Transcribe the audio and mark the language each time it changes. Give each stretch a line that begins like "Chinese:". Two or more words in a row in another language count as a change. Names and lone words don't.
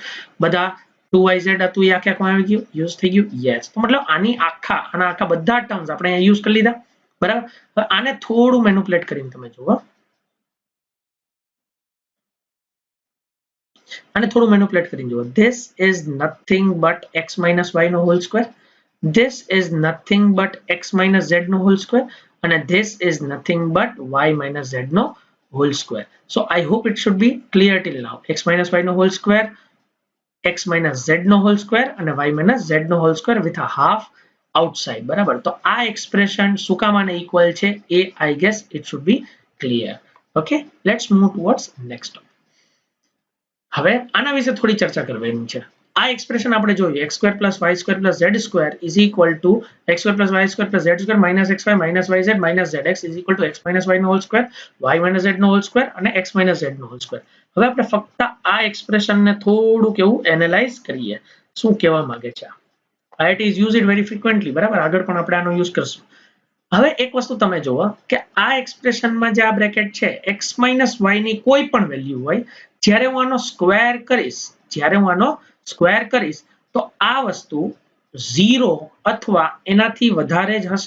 Gujarati: બધા 2yz હતું એ આખે આખું આવી ગયું, યુઝ થઈ ગયું, યસ. તો મતલબ આની આખા બધા ટર્મ્સ આપણે અહીંયા યુઝ કરી લીધા. બરાબર, હવે આને થોડું મેનિપ્યુલેટ કરીને તમે જુઓ, આને થોડું મેનિપ્યુલેટ કરીને જુઓ.
English: This is nothing but x minus y નો whole square, this is nothing but x minus z નો whole square, અને this is nothing but y minus z નો whole square. So I hope it should be clear till now. x minus y નો whole square, x minus z નો whole square અને y minus z નો whole square with a half outside.
Gujarati: બરાબર, તો આ એક્સપ્રેશન શું કામ આને ઇક્વલ છે એ
English: I guess it should be clear. Okay, let's move towards next topic.
Gujarati: હવે આના વિશે થોડી ચર્ચા કરવાની છે. આ એક્સપ્રેશન આપણે જોઈએ,
English: x square plus y square plus z square is equal to x square plus y square plus z square minus xy minus yz minus zx is equal to x minus y નો whole square, y minus z નો whole square અને x minus z નો whole square.
Gujarati: હવે આપણે ફક્ત આ એક્સપ્રેશનને થોડું કેવું એનાલાઇઝ કરીએ, શું કહેવા માંગે છે.
English: it is used very frequently.
Gujarati: બરાબર, આગળ પણ આપણે આનો યુઝ કરશું. હવે એક વસ્તુ તમે જુઓ કે આ એક્સપ્રેશનમાં જે આ બ્રેકેટ છે,
English: x minus y
Gujarati: ની કોઈ પણ વેલ્યુ હોય, જ્યારે હું આનો સ્ક્વેર કરીશ તો આ વસ્તુ 0 અથવા એનાથી વધારે જ હશે.